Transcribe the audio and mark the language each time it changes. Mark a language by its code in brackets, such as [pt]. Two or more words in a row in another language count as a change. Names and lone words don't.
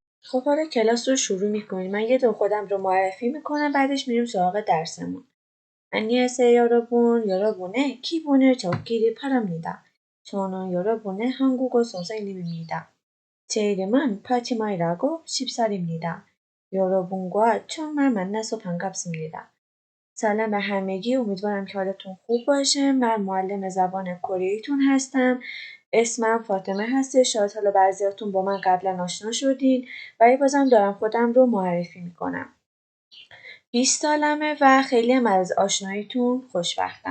[fa] خب حالا کلاس رو شروع میکنیم. من یه دور خودم رو معرفی میکنم، بعدش میریم سراغ درسمون. [ko] 안녕하세요 여러분의 기분을 좋기를 바랍니다. 저는 여러분의 한국어 선생님입니다. 제 이름은 파티마이라고 10살입니다. 여러분과 정말 만나서 반갑습니다. [fa] سلام به همگی، امیدوارم که حالتون خوب باشه. من معلم زبان کره‌ایتون هستم. اسمم فاطمه هست. شاید حالا بعضیاتون با من قبلا آشنا شدین، ولی بازم دارم خودم رو معرفی میکنم. 20 سالمه و خیلی هم از آشناییتون خوشوقتم.